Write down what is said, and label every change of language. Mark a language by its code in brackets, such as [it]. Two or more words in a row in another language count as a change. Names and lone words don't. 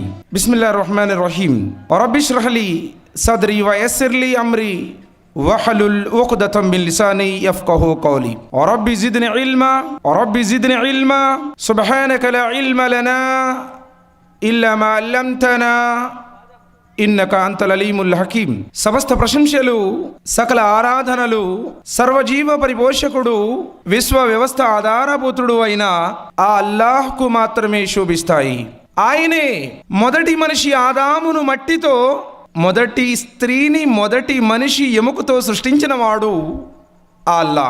[ar] بسم الله الرحمن الرحيم. رب اشرح لي صدري ويسر لي أمري واحلل عقدة من لساني يفقهوا قولي رب زدني علما سبحانك لا علم لنا إلا ما علمتنا إنك أنت العليم الحكيم. [te] సమస్త ప్రశంసలు సకల ఆరాధనలు సర్వజీవ పరిపోషకుడు విశ్వ వ్యవస్థ ఆధారభూతుడు అయిన ఆ అల్లాహ్కు మాత్రమే శోభిస్తాయి। ఆయనే మొదటి మనిషి ఆదామును మట్టితో, మొదటి స్త్రీని మొదటి మనిషి ఎముకతో సృష్టించిన వాడు ఆ అల్లాహ్।